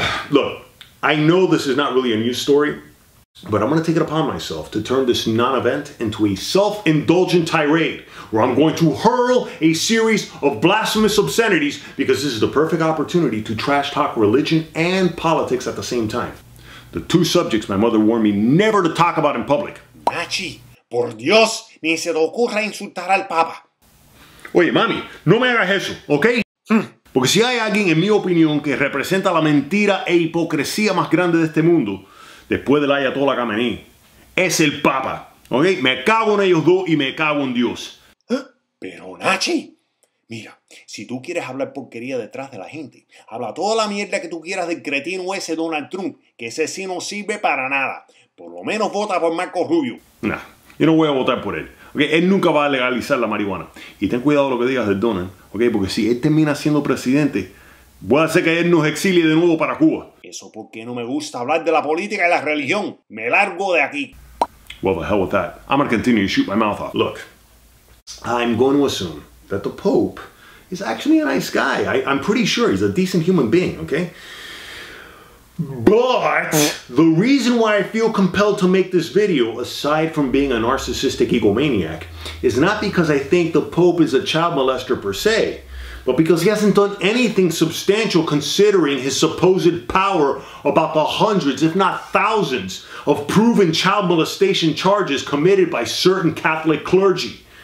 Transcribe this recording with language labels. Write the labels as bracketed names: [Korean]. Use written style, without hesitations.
[English] Look, I know this is not really a news story, but I'm going to take it upon myself to turn this non-event into a self-indulgent tirade where I'm going to hurl a series of blasphemous obscenities because this is the perfect opportunity to trash talk religion and politics at the same time. The two subjects my mother warned me never to talk about in public. [Spanish] Nachi, por Dios, ni se te ocurra insultar al Papa. Oye, mami, no me hagas eso, ¿ok? Porque si hay alguien, en mi opinión, que representa la mentira e hipocresía más grande de este mundo, después del Ayatollah Khamenei, es el Papa, ¿ok? Me cago en ellos dos y me cago en Dios. Pero Nachi, mira, si tú quieres hablar porquería detrás de la gente, habla toda la mierda que tú quieras del cretino ese Donald Trump, que ese sí no sirve para nada. Por lo menos vota por Marco Rubio. Nah, yo no voy a votar por él. Okay, él nunca va a legalizar la marihuana. Y ten cuidado lo que digas del Donald, okay, porque si él termina siendo presidente, voy a hacer que él nos exilie de nuevo para Cuba. Eso porque no me gusta hablar de la política y la religión. Me largo de aquí. [English] Well, the hell with that. I'm going to continue to shoot my mouth off. Look, I'm going to assume that the Pope is actually a nice guy. I'm pretty sure he's a decent human being, okay? But the reason why I feel compelled to make this video, aside from being a narcissistic egomaniac, is not because I think the Pope is a child molester per se, but because he hasn't done anything substantial considering his supposed power about the hundreds, if not thousands, of proven child molestation charges committed by certain Catholic clergy.